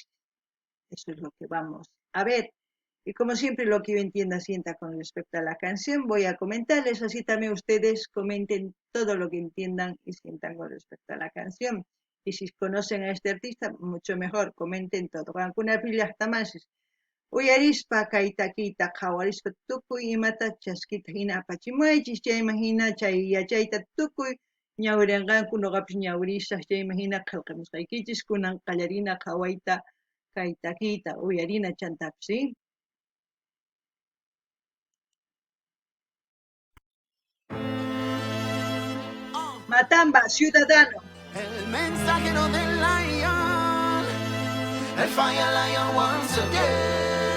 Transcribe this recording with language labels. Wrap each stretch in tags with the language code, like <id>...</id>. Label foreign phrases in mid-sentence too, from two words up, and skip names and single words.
<es>Eso es lo que vamos a ver. Y como siempre, lo que yo entienda, sienta con respecto a la canción, voy a comentarles, así también ustedes comenten todo lo que entiendan y sientan con respecto a la canción. Y si conocen a este artista, mucho mejor, comenten todo.</es> <qu>Alguna llaqtamasis. Uyarispa kay takiyta qhawarispa tukuy imata chaskita hina apachimaychis chayman hina chay yachayta tukuy ñawirianqanku noqapis ñawirisaq chayman hina qillqamusqaykichis kunan qallarina qhawayta kay takiyta uyarina chantapis,</qu> <es>¿sí? Matamba, Ciudadano. El mensajero del Lion, el</es> <en>Fire Lion once again.</en>